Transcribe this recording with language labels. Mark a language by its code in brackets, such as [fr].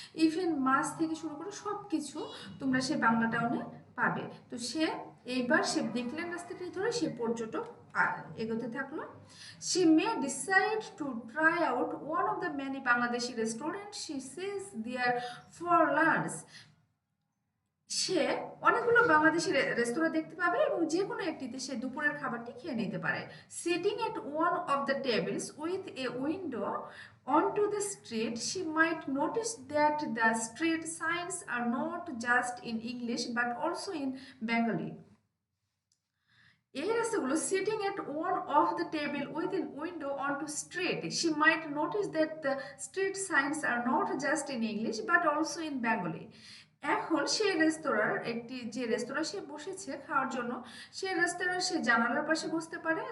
[bn] Even মাছ থেকে শুরু করে সব কিছু তোমরা সে বাংলা টাউনে পাবে। তো এইবার সে দেখলেন রাস্তাটি ধরে সে পর্যটক এগোতে থাকলো। [en] She may decide to try out one of the many Bangladeshi restaurants she sees there for lunch. [bn] সে অনেকগুলো বাংলাদেশি রেস্তোরাঁ দেখতে পাবে এবং যে কোনো একটিতে সে দুপুরের খাবারটি খেয়ে নিতে পারে। [en] Sitting at one of the tables with a window onto the street, she might notice that the street signs are not just in English but also in Bengali. [bn] এই রাস্তাগুলো [en] Sitting at one of the table with in window on to street, she might notice that the street signs are not just in English but also in Bengali. [bn] এখন সেই যে রেস্তোরাঁ সে বসেছে খাওয়ার জন্য, সে রেস্তোরাঁ সে জানালার পাশে বসতে পারে।